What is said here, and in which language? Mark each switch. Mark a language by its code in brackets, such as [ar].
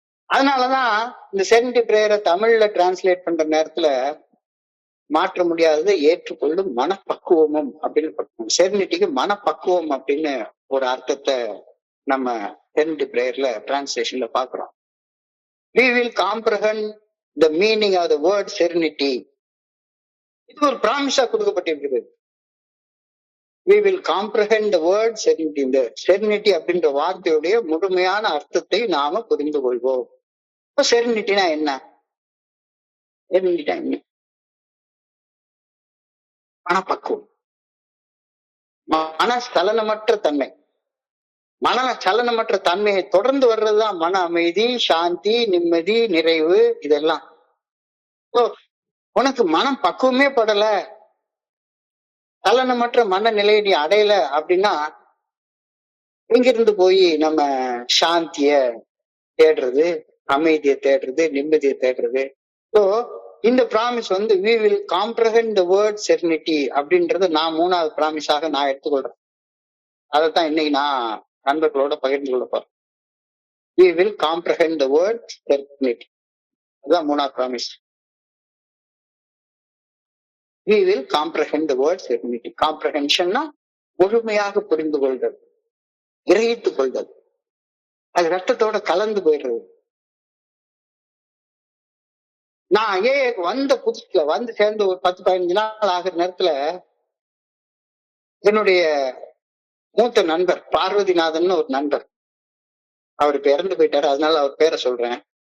[ta] அதனாலதான் இந்த செரினிட்டி பிரேயரை தமிழ்ல டிரான்ஸ்லேட் பண்ற நேரத்துல மாற்ற முடியாததை ஏற்றுக்கொள்ளும் மனப்பக்குவமும் அப்படின்னு செரினிட்டிக்கு மனப்பக்குவம் அப்படின்னு ஒரு அர்த்தத்தை நம்ம செரினிட்டி பிரேயர்ல டிரான்ஸ்லேஷன்ல பாக்குறோம். [en] We will comprehend the meaning of the word serenity. [ta] இது ஒரு ப்ராமிஸா கொடுக்கப்பட்டிருக்கிறது. [en] We will comprehend the word serenity. [ta] இந்த செரினிட்டி அப்படின்ற வார்த்தையுடைய முழுமையான அர்த்தத்தை நாம புரிந்து கொள்வோம். இப்ப செரினிட்டினா என்ன? செரினிட்டினா என்ன? மனப்பக்குவம், மனசலனமற்ற தன்மை. சலனமற்ற தன்மையை தொடர்ந்து வர்றதுதான் மன அமைதி, சாந்தி, நிம்மதி, நிறைவு. இதெல்லாம் உனக்கு மனம் பக்குவமே படல, சலனமற்ற மனநிலையை நீ அடையல அப்படின்னா இங்கிருந்து போய் நம்ம சாந்திய தேடுறது, அமைதியை தேடுறது, நிம்மதியை தேடுறது. ஸோ இந்த promise [en] we will comprehend the word serenity [ta] அப்படின்றது நான் 3வது ப்ராமிஸாக நான் எடுத்துக்கொள்றேன். அதைத்தான் இன்னைக்கு நான் நண்பர்களோட பகிர்ந்து கொள்ள போறேன். [en] We will comprehend the word serenity. [ta] அதுதான் 3வது promise. [en] We will comprehend the word serenity. [ta] காம்ப்ரஹென்ஷன்னா முழுமையாக புரிந்து கொள்றது, கிரகித்துக் கொள்றது, அது ரத்தத்தோட கலந்து போயிடுறது. நான் வந்த புதுசுல சேர்ந்து ஒரு 10-15 நாள் ஆகிற நேரத்துல என்னுடைய மூத்த நண்பர் பார்வதிநாதன் ஒரு நண்பர், அவர் இப்ப இறந்து போயிட்டாரு, அதனால அவர் பேரை சொல்றேன்.